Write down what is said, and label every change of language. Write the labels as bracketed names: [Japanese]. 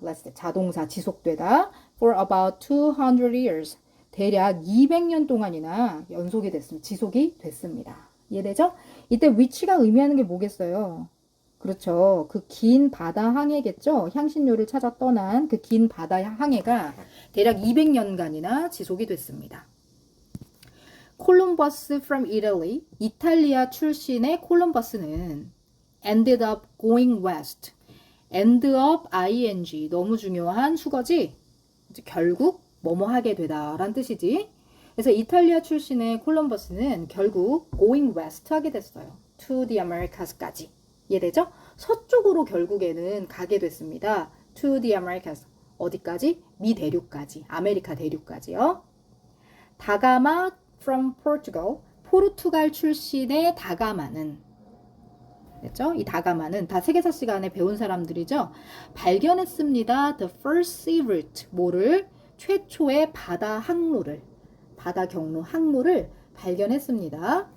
[Korean] lasted 자동사 지속되다 [English] for about 200 years [Korean] 대략 200년 동안이나 연속이 됐습니다. 지속이 됐습니다. 이해되죠? 이때 which가 의미하는 게 뭐겠어요? 그렇죠. 그 긴 바다 항해겠죠. 향신료를 찾아 떠난 그 긴 바다 항해가 대략 200년간이나 지속이 됐습니다. [English] 콜럼버스 from Italy, [Korean] 이탈리아 출신의 콜럼버스는 [English] ended up going west. [Korean] end up ing 너무 중요한 수거지. 결국 뭐뭐 하게 되다 라는 뜻이지. 그래서 이탈리아 출신의 콜럼버스는 결국 [English] going west [Korean] 하게 됐어요. [English] to the Americas까지. [Korean] 이해되죠? 서쪽으로 결국에는 가게 됐습니다. [English] to the Americas. [Korean] 어디까지? 미 대륙까지. 아메리카 대륙까지요. [English] 다가마 from Portugal. [Korean] 포르투갈 출신의 다가마는 됐죠? 이 다가마는 다 세계사 시간에 배운 사람들이죠. 발견했습니다. [English] The first sea route. [Korean] 뭐를? 최초의 바다 항로를. 바다 경로 항로를 발견했습니다.